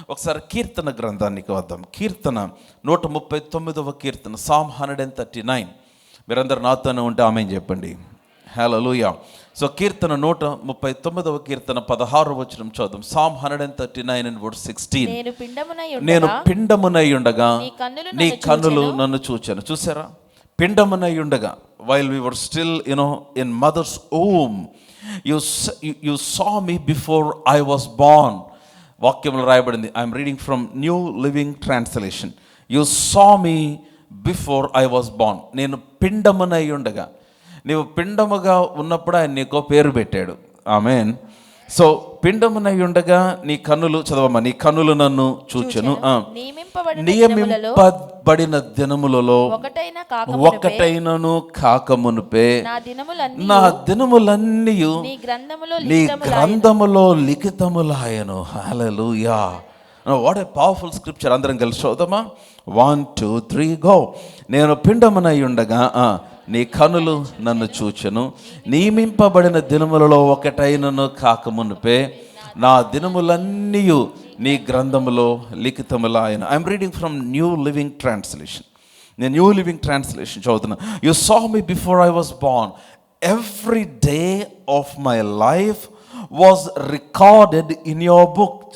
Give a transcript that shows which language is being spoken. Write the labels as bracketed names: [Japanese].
[Telugu] ఒకసారి కీర్తన గ్రంథానికి వద్దాం. కీర్తన 139వ కీర్తన, Psalm 139. మీరందరూ నాతోనే ఉంటే ఆమేన్ చెప్పండి. హల్లెలూయా. సో కీర్తన 139వ కీర్తన 16వ వచనం చదువు. [English] Psalm 139 and verse 16. [Telugu] నేను పిండమునై ఉండగా నీ కన్నులు నన్ను చూచాను. చూసారా? పిండమునై ఉండగా, [English] while we were still in mother's womb, you saw me before I was born. [Telugu] వాక్యంలో రాయబడింది. [English] I'm reading from New Living Translation. You saw me before I was born. [Telugu] నేను పిండమునై ఉండగా, నీవు పిండముగా ఉన్నప్పుడు ఆయన నీకో పేరు పెట్టాడు. ఆమేన్. సో పిండమునై ఉండగా నీ కన్నులు, చదవమ్మా, నీ కన్నులు నన్ను చూచెను. నియమింపబడిన దినములలో ఒకటైనను కాకమునుపే నా దినములన్నీ నీ గ్రంథములో లిఖితములాయను. [English] హల్లెలూయా. What a powerful scripture. [Telugu] అందరం కలిసి చదువుదామా? 1 2 3 గో. నేను పిండమునై ఉండగా నీ కనులు నన్ను చూచెను. నియమింపబడిన దినములలో ఒకటైనను కాకమునుపే నా దినములన్నీ నీ గ్రంథములో లిఖితములాయను. [English] I'm reading from New Living Translation. [Telugu] నేను న్యూ లివింగ్ ట్రాన్స్లేషన్ చదువుతున్నా. [English] You saw me before I was born. Every day of my life was recorded in your book.